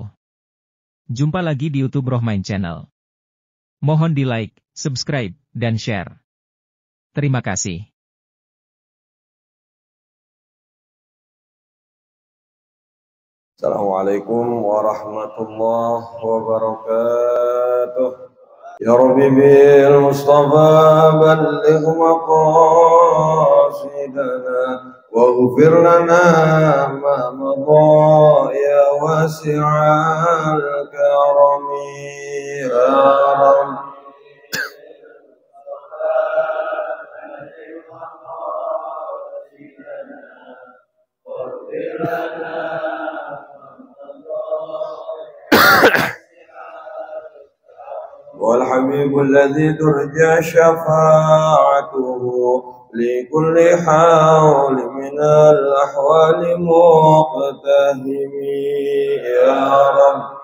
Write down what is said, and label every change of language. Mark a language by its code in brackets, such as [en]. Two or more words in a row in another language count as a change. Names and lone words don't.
[id] Jumpa lagi di YouTube Rohmain Channel. Mohon di like, subscribe, dan share. Terima kasih. [ar] السلام عليكم ورحمة الله وبركاته. يا ربي بالمصطفى بلغ مقاصدنا واغفر لنا ما مضى يا واسع الكرم يا رب. والحبيب الذي ترجى شفاعته لكل حول من الأحوال مقتهم يا رب.